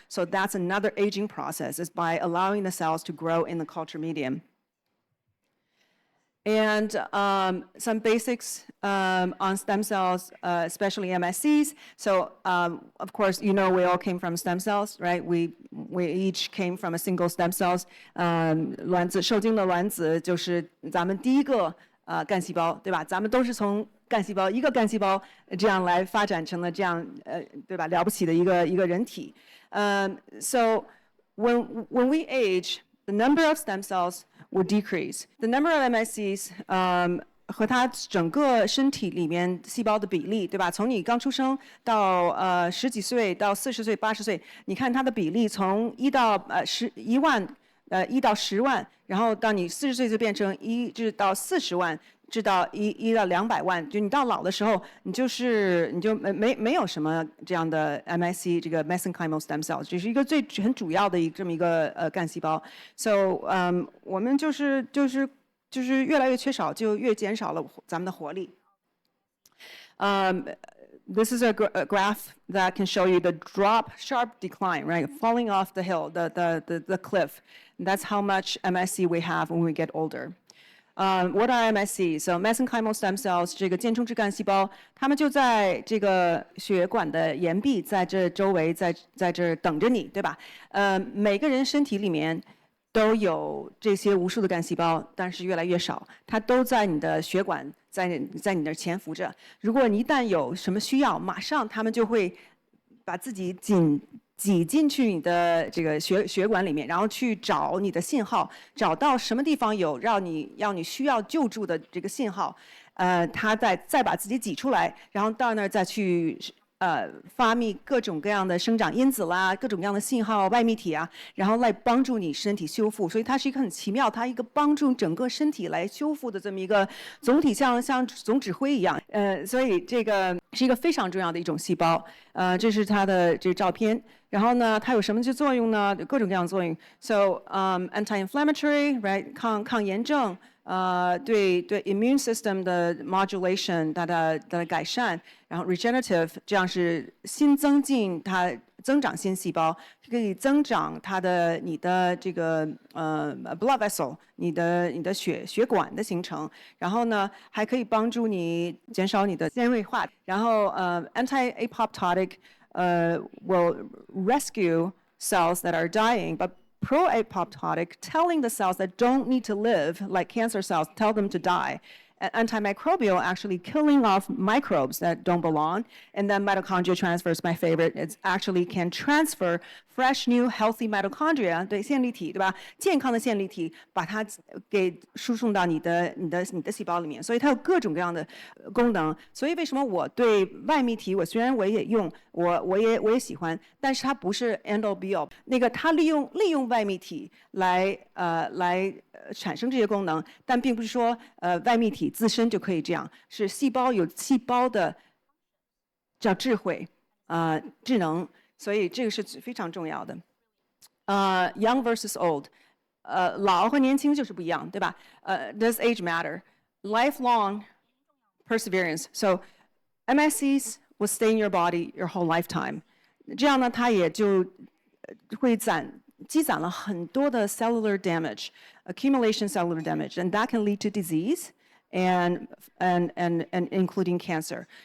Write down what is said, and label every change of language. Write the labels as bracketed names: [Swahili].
[English] So that's another aging process, is by allowing the cells to grow in the culture medium. And some basics on stem cells, especially MSCs. So, of course, you know we all came from stem cells, right? We each came from a single stem cells. [Chinese] 卵子受精的卵子就是咱们第一个干细胞，对吧？咱们都是从干细胞一个干细胞这样来发展成了这样对吧？了不起的一个人体。 [English] So when we age, the number of stem cells will decrease. The number of MSCs [Chinese] 和它整个身体里面细胞的比例，对吧？从你刚出生到10几岁到40岁、80岁，你看它的比例从1到1万 1到10万，然后到你40岁就变成1到40万，至到1到200万，就你到老的时候，你就没有什么这样的 MSC 这个 mesenchymal stem cells， 这是一个很主要的这么一个干细胞。 So 我们就是越来越缺少，就越减少了咱们的活力。 [English] This is a graph that can show you the sharp decline, right? Falling off the hill, the cliff. And that's how much MSC we have when we get older. What are MSC? [Chinese] So mesenchymal stem cells 这个间充质干细胞，它们就在这个血管的岩壁，在这周围，在这等着你，对吧？每个人身体里面都有这些无数的干细胞，但是越来越少，它都在你的血管，在你那儿潜伏着。如果你一旦有什么需要，马上他们就会把自己挤进去你的这个血管里面，然后去找你的信号，找到什么地方有让你需要救助的这个信号，它再把自己挤出来，然后到那儿再去发泌各种各样的生长因子啦，各种各样的信号外泌体啊，然后来帮助你身体修复。所以它是一个很奇妙，它一个帮助整个身体来修复的这么一个总体像总指挥一样。所以这个是一个非常重要的一种细胞。这是它的这个照片。然后呢，它有什么作用呢？有各种各样的作用。 [English] So anti-inflammatory, right？ [Chinese] 抗炎症。对 immune system 的 modulation 它的改善，然后 regenerative 这样是新增进它增长新细胞，可以增长你的这个blood vessel 你的血管的形成，然后呢还可以帮助你减少你的纤维化，然后 [English] anti-apoptotic will rescue cells that are dying, but pro-apoptotic, telling the cells that don't need to live, like cancer cells, tell them to die. Antimicrobial, actually killing off microbes that don't belong. And then mitochondria transfer is my favorite. It actually can transfer fresh, new, healthy mitochondria, [Chinese] 对，线粒体，对吧？健康的线粒体，把它给输送到你的细胞里面。所以它有各种各样的功能。所以为什么我对外泌体，虽然我也用，我也喜欢，但是它不是 [English] end all be all。 [Chinese] 那个它利用外泌体来产生这些功能，但并不是说外泌体自身就可以这样，是细胞有细胞的叫智慧智能，所以这个是非常重要的。 [English] Young versus old， [Chinese] 老和年轻就是不一样，对吧？ [English] Does age matter? Lifelong perseverance. So MSCs will stay in your body your whole lifetime. [Chinese] 这样呢，它也就会积攒了很多的 [English] cellular damage, accumulation cellular damage, and that can lead to disease and including cancer.